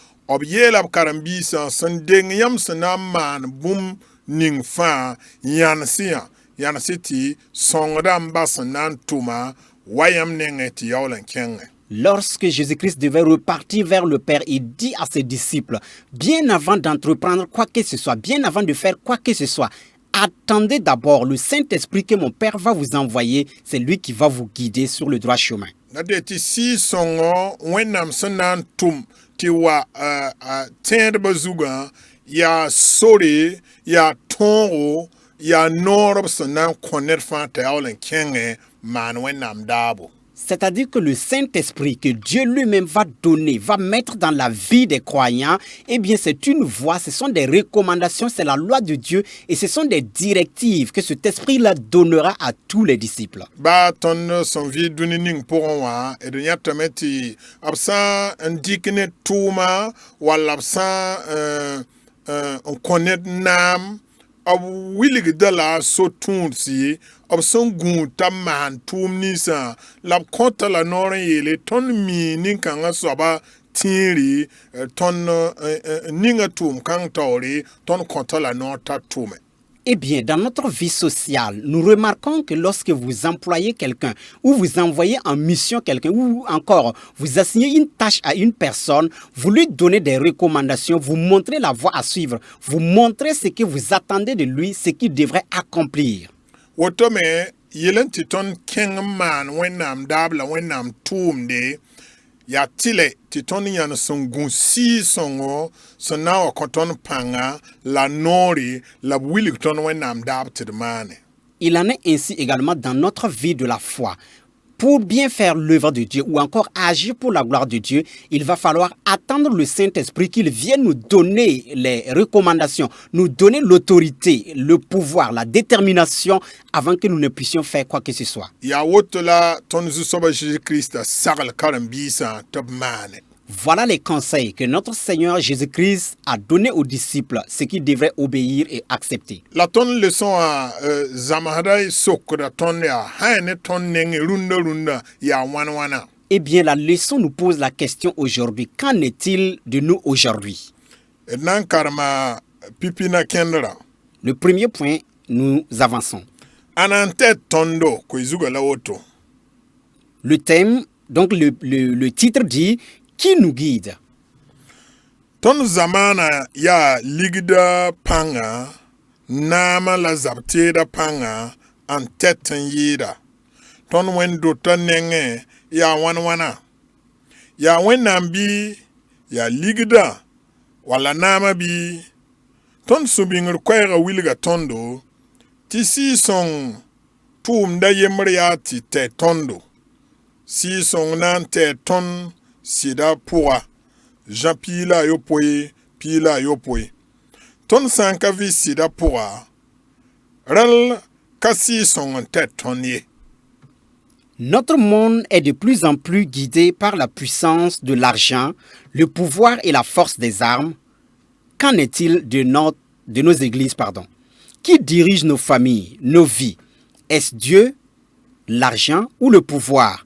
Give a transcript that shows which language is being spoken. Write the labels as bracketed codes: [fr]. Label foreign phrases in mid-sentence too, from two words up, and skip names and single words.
[mos] ob yela karambisa sẽn deng yãmb sẽn na n maan bũmb ning fãa yãnse tɩ sõngda n bas n na n tʋma wa yãmb nengẽ tɩ yaool n kẽngẽ. [fr] Lorsque Jésus-Christ devait repartir vers le Père, il dit à ses disciples, bien avant d'entreprendre quoi que ce soit, bien avant de faire quoi que ce soit, attendez d'abord le Saint-Esprit que mon Père va vous envoyer, c'est lui qui va vous guider sur le droit chemin. [mos] Nade tɩ sɩɩ-sõngo wẽnnaam sẽn na n tʋm tɩ wa tẽedbã zugã yaa sore, yaa tõogo, yaa noorb sẽn na n kõ ned fãa t'a yaool n kẽngẽ maan wẽnnaam daabo. [fr] C'est-à-dire que le Saint-Esprit que Dieu lui-même va donner, va mettre dans la vie des croyants, eh bien c'est une voie, ce sont des recommandations, c'est la loi de Dieu et ce sont des directives que cet Esprit-là donnera à tous les disciples. [mos] Ba ton son vie dũni ning pʋgẽ wã d yãtame tɩ b sã n dɩk ned tʋʋma walla b sã n kõ ned naam b wilgda la so-tũudsi b sẽn gũud t'a maan tʋʋm ninsã la b kõta la noor n yeele tõnd mii nin-kãngã soaba tĩiri tõnd ninga tʋʋm kãng taoore tõnd kõta la noor t'a tʋʋme. [fr] Eh bien, dans notre vie sociale, nous remarquons que lorsque vous employez quelqu'un ou vous envoyez en mission quelqu'un ou encore vous assignez une tâche à une personne, vous lui donnez des recommandations, vous montrez la voie à suivre, vous montrez ce que vous attendez de lui, ce qu'il devrait accomplir. [mos] Woto me yelen tɩ tõnd kẽng n maan wẽnnaam daab la wẽnnaam tʋʋmde yaa tɩlɛ tɩ tõnd yãn sẽn gũ sɩɩ-sõngo sẽn na n wa kõ tõnd pãnga la noore la b wilg tõnd wẽnnaam daab tɩ d maane. [fr] Il en est ainsi également dans notre vie de la foi. Pour bien faire l'œuvre de Dieu ou encore agir pour la gloire de Dieu, il va falloir attendre le Saint-Esprit qu'il vienne nous donner les recommandations, nous donner l'autorité, le pouvoir, la détermination avant que nous ne puissions faire quoi que ce soit. [mos] Yaa woto la tõnd Zu-soaba Jésus-Christ sagl karen-biisã tɩ b maane. [fr] Voilà les conseils que notre Seigneur Jésus-Christ a donnés aux disciples, ce qu'ils devraient obéir et accepter. [mos] La tõnd leçon a zamsda sokda tõnd yaa sã ne tõnd neng rũndã yaa wãn-wãna. [fr] Eh bien, la leçon nous pose la question aujourd'hui. Qu'en est-il de nous aujourd'hui? [mos] D na n karema pipina kẽndra. [fr] Le premier point, nous avançons. [mos] A na n tɛd tõndo koe zugã la woto. [fr] Le thème, donc le titre dit qui nous guide. [mos] Tõnd zamaana yaa ligda pãnga, naama la zab-teeda pãnga n tɛt n yɩɩda. Tõnd wẽn-dota nengẽ yaa wãn-wãna. Yaa wẽnnaam bɩ yaa ligda walla naama bɩ tõnd sũ-bĩngr koɛɛgã wilga tõndo tɩ sɩɩ-sõng tʋʋmda yembr yaa tɩ tɛ tõndo. Sɩɩ-sõng na n tɛ tõnd sɩda pʋga Jean piila a yopoe. Tõnd sã n ka vɩ sɩda pʋga rel ka sɩɩ-sõng n tɛd tõnd ye. [fr] Notre monde est de plus en plus guidé par la puissance de l'argent, le pouvoir et la force des armes. Qu'en est-il de nos églises, Qui dirige nos familles, nos vies? Est-ce Dieu, l'argent ou le pouvoir?